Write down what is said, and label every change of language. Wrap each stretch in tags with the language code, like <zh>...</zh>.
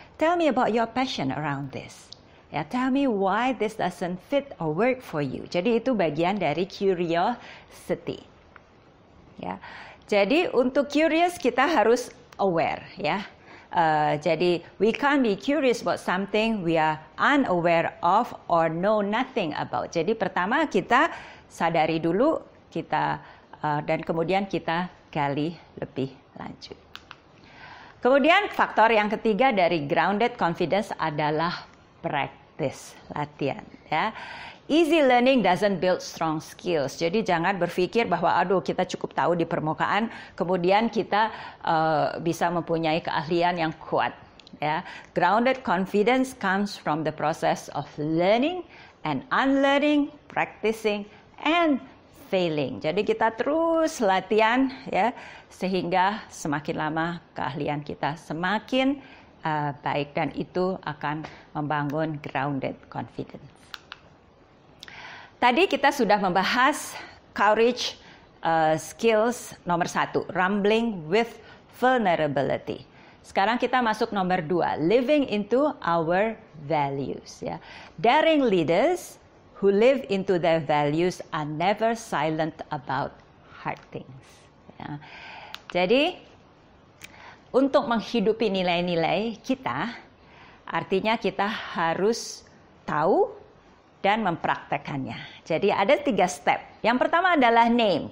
<en>Tell me about your passion around this. Ya, tell me why this doesn't fit or work for you.</en> <id>Jadi itu bagian dari curiosity. Ya. Jadi untuk curious kita harus aware, ya.</id> <en>Jadi we can't be curious about something we are unaware of or know nothing about.</en> <id>Jadi pertama kita sadari dulu, kita dan kemudian kita gali lebih lanjut. Kemudian faktor yang ketiga dari grounded confidence adalah practice, latihan, ya.</id> <en>Easy learning doesn't build strong skills.</en> <id>Jadi jangan berpikir bahwa kita cukup tahu di permukaan, kemudian kita bisa mempunyai keahlian yang kuat. Ya.</id> <en>Grounded confidence comes from the process of learning and unlearning, practicing and failing.</en> <id>Jadi kita terus latihan, ya, sehingga semakin lama keahlian kita semakin baik, dan itu akan membangun grounded confidence. Tadi kita sudah membahas courage skills nomor 1,</id> <en>rumbling with vulnerability.</en> <id>Sekarang kita masuk nomor 2,</id> <en>living into our values.</en> <id>Ya.</id> <en>Daring leaders who live into their values are never silent about hard things. Ya.</en> <id>Jadi untuk menghidupi nilai-nilai kita, artinya kita harus tahu dan mempraktekannya. Jadi ada 3 step. Yang pertama adalah name.</id>